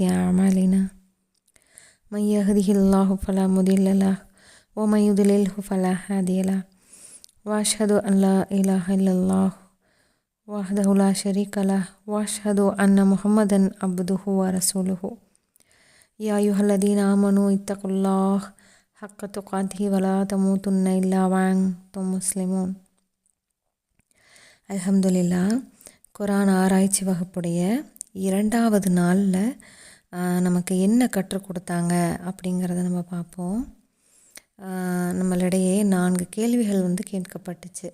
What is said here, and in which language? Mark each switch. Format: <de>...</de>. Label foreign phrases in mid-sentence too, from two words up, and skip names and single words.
<ar>أعمالنا من يهده الله فلا مضل له ومن يضلله فلا هادي له وأشهد أن لا إله إلا الله وحده لا شريك له وأشهد أن محمدا عبده ورسوله يا أيها الذين آمنوا اتقوا الله حق تقاته ولا تموتن إلا وأنتم مسلمون.</ar> <ta>அல்ஹம்துலில்லா. குரான் ஆராய்ச்சி வகுப்புடைய 2வது நாளில் நமக்கு என்ன கற்றுக் கொடுத்தாங்க அப்படிங்கிறத நம்ம பார்ப்போம். நம்மளிடையே 4 கேள்விகள் கேட்கப்பட்டுச்சு.</ta>